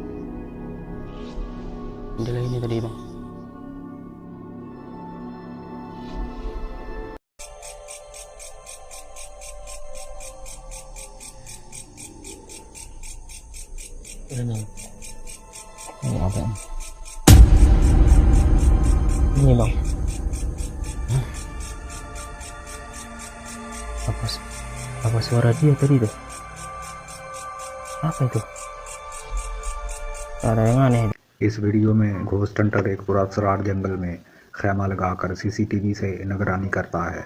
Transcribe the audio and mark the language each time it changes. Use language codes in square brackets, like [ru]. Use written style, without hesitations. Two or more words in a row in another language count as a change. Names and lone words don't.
[id] Jendela ini tadi bang. Ini apa? Ini bang. Apa suara dia tadi tuh? Apa itu? Ada yang aneh. [ur] اس ویڈیو میں [en] ghost hunter [ur] ایک پراسرار جنگل میں خیمہ لگاکر سی سی ٹی وی سے نگرانی کرتا ہے.